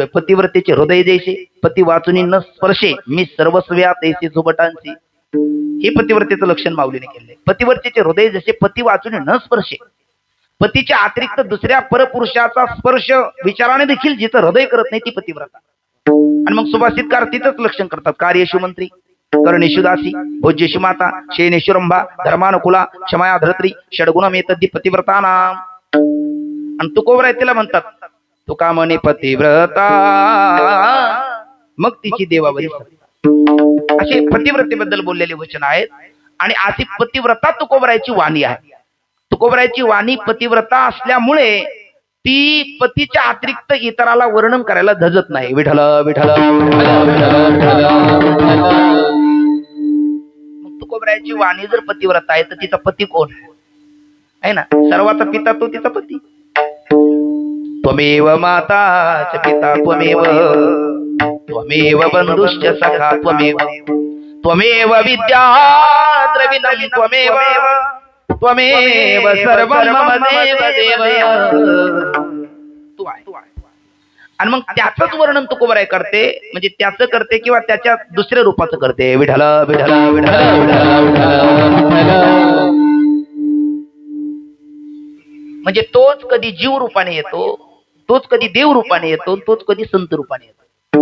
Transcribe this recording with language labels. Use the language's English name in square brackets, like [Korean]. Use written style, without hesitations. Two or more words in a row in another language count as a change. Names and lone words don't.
[Marathi] पतिव्रतेचे हृदय जैसे पती वाचुनी न स्पर्शे मी सर्वस्व्या तैसे सुबटांसी. हे पतिव्रतेचं लक्षण माऊलीने केले. पतिव्रतेचे हृदय जसे पती वाचुनी न स्पर्शे, पतीच्या अतिरिक्त दुसऱ्या परपुरुषाचा स्पर्श विचाराने देखील जिथं हृदय करत नाही ती पतिव्रता. आणि मग सुभाषितकार तिथंच लक्षण करतात. [Sanskrit] कार्येषु मंत्री कर्णेषु दासी भोज्येषु माता शयनेषु रंभा धर्मानुकुला क्षमाया धरत्री षडगुणमेतद्दी पतिव्रता नाम. [Marathi] आणि तुकोबराय तिला म्हणतात तुका म्हणे पतिव्रता मग तिची देवावरी. असे पतिव्रतेबद्दल बोललेले वचन आहेत. आणि अशी पतिव्रता तुकोबरायची वाणी आहे. तुकोबरायची वाणी पतिव्रता असल्यामुळे ती पतीच्या अतिरिक्त इतराला वर्णन करायला धजत नाही. विठ्ठल विठ्ठल. मग तुकोबरायची वाणी जर पतिव्रता आहे तर तिचा पती कोण आहे ना? सर्वाचा पिता तो तिचा पती. [Sanskrit] त्वमेव माता च पिता त्वमेव त्वमेव बंधुश्च सखा त्वमेव त्वमेव विद्या द्रविणं त्वमेव त्वमेव सर्वं मम देव देव. [Marathi] तू आहे. आणि मग त्याचंच वर्णन तुकोबराय करते. म्हणजे त्याचं करते किंवा त्याच्या दुसऱ्या रूपाचं करते. विठ्ठल विठ्ठल म्हणजे तोच कधी जीव रूपाने येतो, तोच कधी देव रूपाने येतो, तोच कधी संत रूपाने येतो.